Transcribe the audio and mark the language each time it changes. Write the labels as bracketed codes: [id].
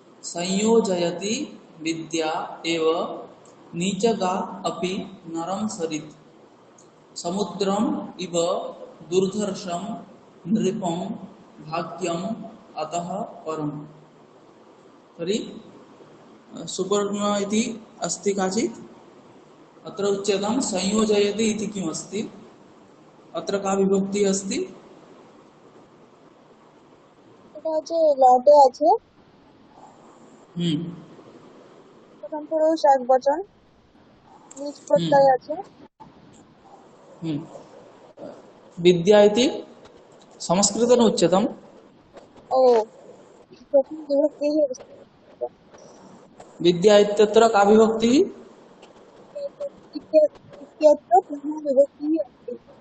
[sa] संयोजयति विद्या एव नीचगा अपि नरं सरित् समुद्रम इव दुर्धर्षं नृपं भाग्यम अतः परम्। तर्हि सुपर्ण इति अस्ति काचित्, अत्र उच्यतां संयोजयति इति किम् अस्ति? अत्र का विभक्ति अस्ति? [bn] এটা লটে আছে, প্রথম পুরুষ একবচন, নিজ প্রত্যয় আছে। [sa] विद्या इति संस्कृतेन उच्यतम्। [bn] ও প্রথম বিভক্তি [sa] विद्या इत्यत्र का विभक्तिः? इत्यत्र प्रथम विभक्ति अस्ति।